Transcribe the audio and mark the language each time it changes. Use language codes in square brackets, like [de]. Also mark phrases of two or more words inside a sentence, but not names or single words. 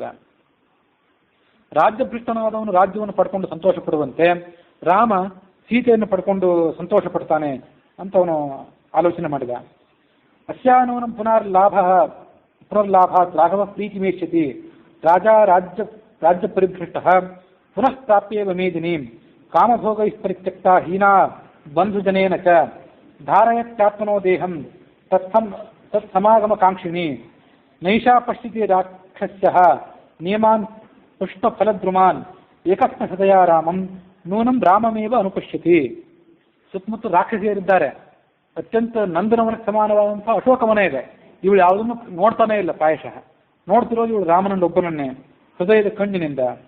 [kn] ರಾಜ್ಯಭ್ರಷ್ಟನಾದವನು ರಾಜ್ಯವನ್ನು ಪಡ್ಕೊಂಡು ಸಂತೋಷ ಪಡುವಂತೆ ರಾಮ ಸೀತೆಯನ್ನು ಪಡ್ಕೊಂಡು ಸಂತೋಷ ಪಡ್ತಾನೆ ಅಂತ ಅವನು ಆಲೋಚನೆ ಮಾಡಿದ. [sa] ಅಸ್ಯಾನೂನಂ ಪುನರ್ಲಾಭಾತ್ ರಾಘವ ಪ್ರೀತಿಮೇಷ್ಯತಿ ರಾಜಾ ರಾಜ್ಯ ಪರಿಭೃಷ್ಟಃ ಪುನಃ ಪ್ರಾಪ್ಯೇವ ಮೇದಿನೀಂ ಕಾಮಭೋಗೈಃ ಪರಿತ್ಯಕ್ತ ಹೀನಾ ಬಂಧುಜನೇನ ಚ ಧಾರಯತ್ಯಾತ್ಮನೋ ದೇಹಂ ತತ್ಸಮಾಗಮಕಾಂಕ್ಷಿಣಿ ನೈಷಾ ಪಶ್ಯತಿ ರಾಕ್ಷಸ್ಯಃ ನಿಯಮಾನ್ ಪುಷ್ಪಫಲದ್ರುಮಾನ್ ಏಕಸ್ಮ ಹೃದಯ ರಾಮಂ ನೂನಂ ರಾಮಮೇವ ಅನುಪಶ್ಯತಿ. [kn] ಸುತ್ತಮುತ್ತ ರಾಕ್ಷಸಿಯರಿದ್ದಾರೆ, ಅತ್ಯಂತ ನಂದನವನಕ್ಕೆ ಸಮಾನವಾದಂತಹ ಅಶೋಕವನ ಇದೆ, ಇವಳು ಯಾವುದನ್ನು ನೋಡ್ತಾನೇ ಇಲ್ಲ, ಪ್ರಾಯಶಃ ನೋಡ್ತಿರೋದು ಇವಳು ರಾಮನನ್ನೊಬ್ಬನನ್ನೇ ಹೃದಯದ ಕಣ್ಣಿನಿಂದ.